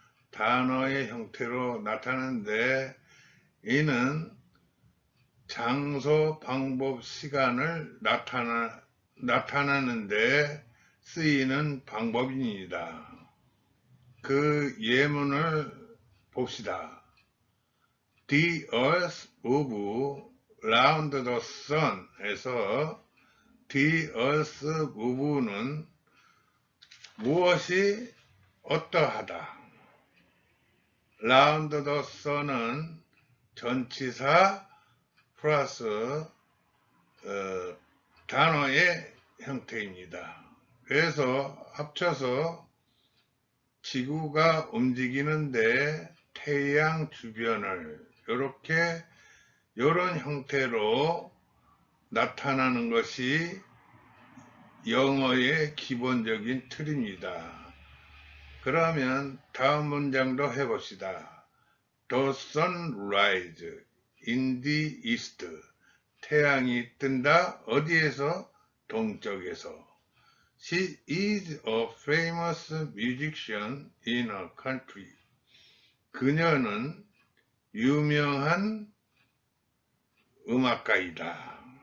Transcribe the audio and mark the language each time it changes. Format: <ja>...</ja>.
<ko>단어의 형태로 나타나는데, 이는 장소, 방법, 시간을 나타나는데 쓰이는 방법입니다. 그 예문을 봅시다.</ko> <en>The earth move round the sun 에서 The earth move는</en> <ko>무엇이 어떠하다.</ko> <en>round the sun</en> <ko>은 전치사 플러스 단어의 형태입니다. 그래서 합쳐서 지구가 움직이는데 태양 주변을 이런 형태로 나타나는 것이 영어의 기본적인 틀입니다. 그러면 다음 문장도 해봅시다.</ko> <en>The sun rises in the east.</en> <ko>태양이 뜬다. 어디에서? 동쪽에서.</ko> <en>She is a famous musician in her country.</en> <ko>그녀는 유명한 음악가이다.</ko>